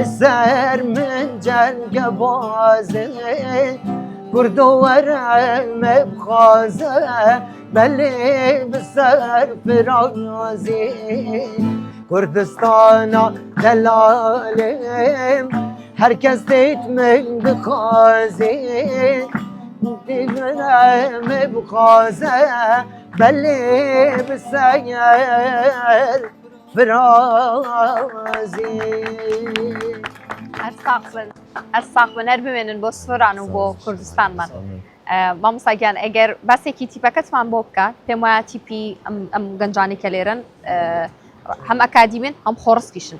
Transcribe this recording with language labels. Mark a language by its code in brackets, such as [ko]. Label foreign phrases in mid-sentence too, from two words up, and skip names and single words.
[ku] ser min cenge bazê Kurdo were me bixwaze belê bi ser firazê Kurdistana delalêm herkes têt min dixwazê Were me bixwaze belê bi ser فرازي [ckb] ئەساقبن هەر بمێنن بۆ سۆران و بۆ کوردستانمان مامۆستاگیان ئەگەر باسێکی تیپەکەتمان بۆ بکات پێم وایە تیپی ئەم گەنجانی کە لێرن هەم ئەکادیمین هەم خۆڕسکیشن